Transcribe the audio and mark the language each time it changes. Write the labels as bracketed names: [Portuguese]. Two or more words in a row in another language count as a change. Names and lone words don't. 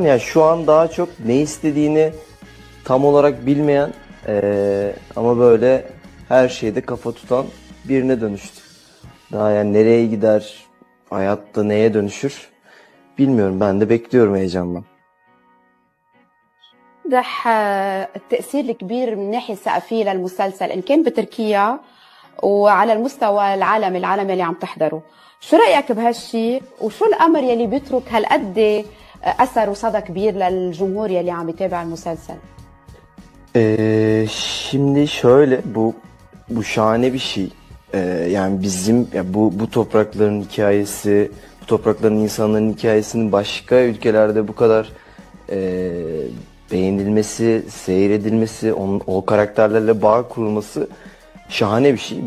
[Turkish] Yani şu an daha çok ne istediğini tam olarak bilmeyen ama böyle her şeyde kafa tutan birine dönüştü. Daha yani nereye gider, hayatta neye dönüşür bilmiyorum. Ben de bekliyorum heyecanla. [Arabic] بتوضح التأثير الكبير من الناحية الثقافية للمسلسل إن كان بتركيا وعلى المستوى العالمي اللي عم تحضره. شو رأيك بهالشي وشو الأمر يلي بيترك هالقد أثر وصدى كبير للجمهور يلي عم يتابع المسلسل؟ [Turkish] Şimdi şöyle bu şahane bir şey. Yani bizim bu toprakların hikayesi, bu toprakların insanların hikayesinin başka ülkelerde bu kadar beğenilmesi, seyredilmesi, o karakterlerle bağ kurulması şahane bir şey.